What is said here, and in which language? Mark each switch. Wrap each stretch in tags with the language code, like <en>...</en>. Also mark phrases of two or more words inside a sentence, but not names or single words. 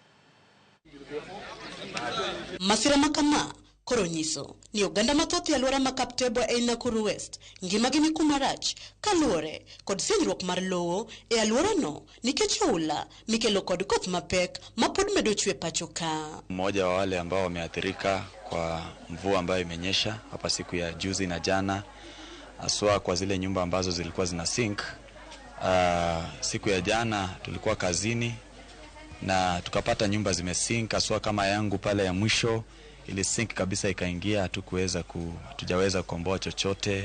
<luo>Masira makama koro nyiso ni oganda mathoth e aluora ma Kaptembwa e Nakuru West ngimagi ni kuma rach kaluore kod sienyruok mar lowo e aluora no nikech oula mikelo kod koth mapek mapod medo chue pacho ka.</luo> <sw>Mmoja wa wale ambao wameathirika kwa mvua ambayo imenyesha hapa siku ya juzi na jana, haswa kwa zile nyumba ambazo zilikuwa zina sink. Siku ya jana tulikuwa kazini na tukapata nyumba zimesink, haswa kama yangu pale ya mwisho ili sink kabisa ikaingia, hatujaweza kukomboa chochote.</sw>